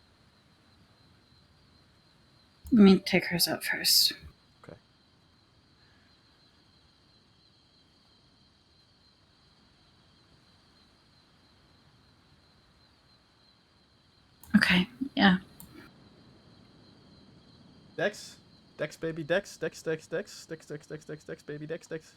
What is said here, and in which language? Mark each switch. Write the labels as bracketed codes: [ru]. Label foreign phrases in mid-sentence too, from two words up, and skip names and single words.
[en] Let me take hers out first. Okay. Okay, yeah. Dex? Dex, baby, Dex. Dex, Dex, Dex. Dex, Dex, Dex, Dex, Dex, baby, Dex, Dex.